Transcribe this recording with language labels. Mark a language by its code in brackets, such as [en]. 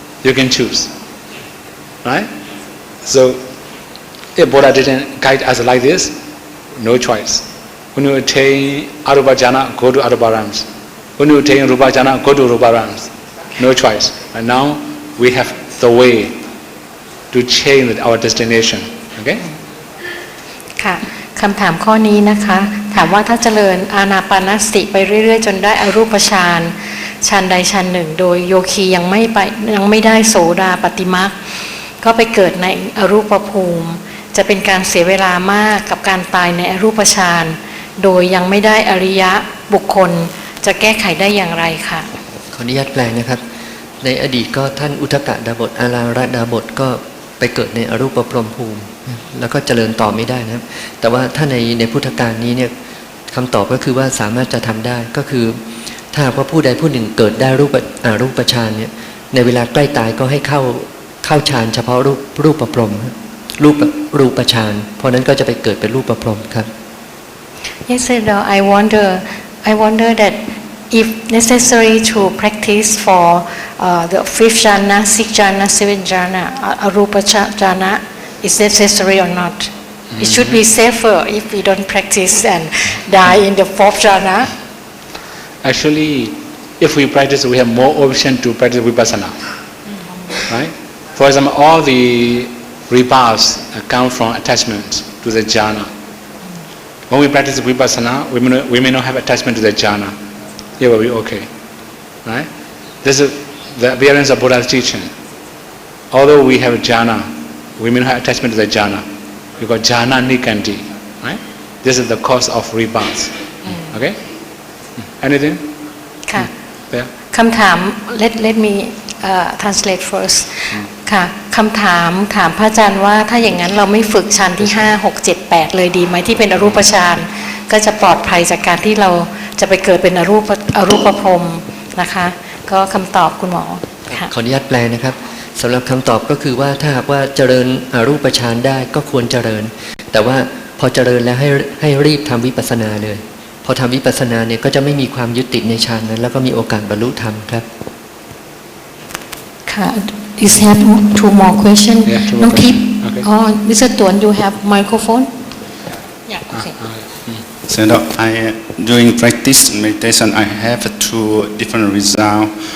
[en] You can choose, right? So if Buddha didn't guide us like this, no choice. When you attain arupa jhana, go to arupa realms. When you attain rupa jhana, go to rupa realms. No choice. And now we have the way to change our destination. Okay? [th] ค่ะคำถามข้อนี้นะคะถามว่าถ้าเจริญอานาปานสติไปเรื่อยๆจนได้อรูปฌานฌานใดฌานหนึ่งโดยโยคียังไม่ได้โสดาปฏิมักก็ไปเกิดในอรูปภูมิจะเป็นการเสียเวลามากกับการตายในอรูปฌานโดยยังไม่ได้อริยะบุคคลจะแก้ไขได้อย่างไรคะ ขออนุญาตแปลนะครับในอดีตก็ท่านอุทกดาบทอาราระดาบทก็ไปเกิดในอรูปพรหมภูมิแล้วก็เจริญต่อไม่ได้นะครับแต่ว่าถ้าในพุทธกาลนี้เนี่ยคำตอบก็คือว่าสามารถจะทำได้ก็คือถ้าว่าผู้ใดผู้หนึ่งเกิดได้รูปฌานเนี่ยในเวลาใกล้ตายก็ให้เข้าฌานเฉพาะรูปพรหมรูปฌานเพราะนั้นก็จะไปเกิดเป็นรูปพรหมครับ [en] Yes, I wonder that if necessary to practice for the fifth jhana, sixth jhana, seventh jhana, arupa jhana is necessary or not. It should be safer if we don't practice and die in the fourth jhana. Actually, if we practice, we have more option to practice vipassana. Right? For example, all the rebirths come from attachment to the jhana. When we practice vipassana, we may not have attachment to the jhana. It will be okay. Right? This is the appearance of Buddha's teaching. Although we have jhana, we may not have attachment to the jhana. Because jhana nikanti. Right? This is the cause of rebirth. Okay? Anything? [th] ค่ะ [en] There? [th] คำถาม [en] let me translate first [th] ค่ะคำถามพระอาจารย์ว่าถ้าอย่างนั้นเราไม่ฝึกฌานที่5 6 7 8เลยดีไหมที่เป็นอรูปฌานก็จะปลอดภัยจากการที่เราจะไปเกิดเป็นอรูปพรหมนะคะก็คำตอบคุณหมอค่ะ ขออนุญาตแปลนะครับสำหรับคำตอบก็คือว่าถ้าหากว่าเจริญอรูปฌานได้ก็ควรเจริญแต่ว่าพอเจริญแล้วให้รีบทำวิปัสสนาเลย พอทำวิปัสสนาเนี่ยก็จะไม่มีความยึดติดในฌานนั้นแล้วก็มีโอกาสบรรลุธรรมครับ [en] ค่ะ is have two more question Yeah, two more [th] น้องทิพย์ [en] question. Okay. [th] อ๋อ Mr. [en] ตวน you have microphone yeah okay So during practice meditation, I have two different results.